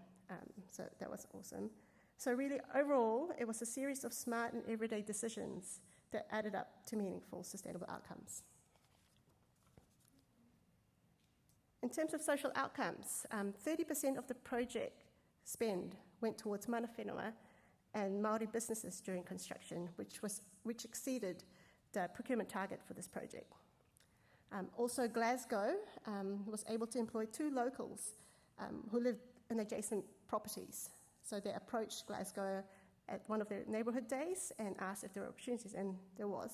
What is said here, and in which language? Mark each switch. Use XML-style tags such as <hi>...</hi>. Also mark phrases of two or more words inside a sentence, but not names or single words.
<en>So that was awesome. So really, overall, it was a series of smart and everyday decisions that added up to meaningful, sustainable outcomes. In terms of social outcomes, 30% of the project spend went towards</en> <mi>mana whenua</mi> <en>and Māori businesses during construction, which exceeded the procurement target for this project. Also, Glasgow was able to employ 2 locals who lived in adjacent properties. So they approached Glasgow at one of their neighbourhood days and asked if there were opportunities, and there was.</en>